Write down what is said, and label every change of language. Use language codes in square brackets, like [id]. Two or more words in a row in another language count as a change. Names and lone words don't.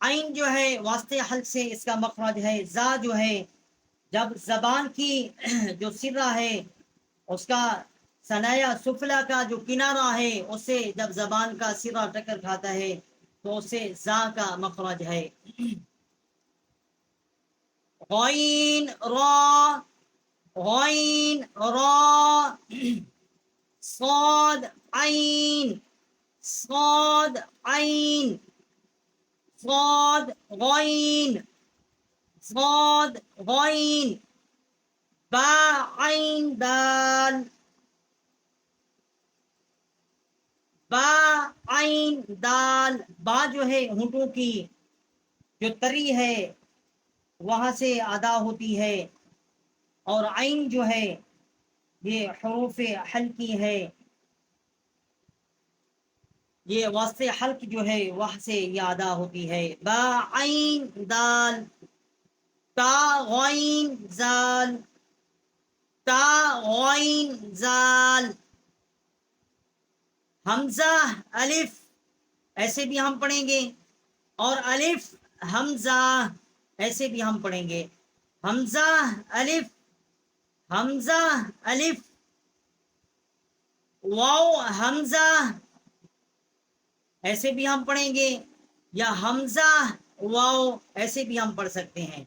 [ur] عین جو ہے واسطے حلق سے اس کا مخرج ہے. زا جو ہے جب زبان کی جو سرہ ہے اس کا ثنایا سفلا کا جو کنارہ ہے اس سے جب زبان کا سرہ ٹکر کھاتا ہے تو اسے زا کا مخرج ہے. غین را، غین را، صاد عین، صاد عین، صاد غین، صاد غین، با عین دال، با عین دال. با جو ہے ہونٹوں کی جو تری ہے وہاں سے ادا ہوتی ہے، اور عین جو ہے یہ حروف حلقی ہے، یہ واسطے حلق جو ہے وہاں سے یہ ادا ہوتی ہے. با عین دال، تا غین زال، تا غین زال. حمزہ الف ایسے بھی ہم پڑھیں گے، اور الف حمزہ ایسے بھی ہم پڑھیں گے. حمزہ الف، حمزہ الف، واو حمزہ ایسے بھی ہم پڑھیں گے، یا حمزہ واو ایسے بھی ہم پڑھ سکتے ہیں.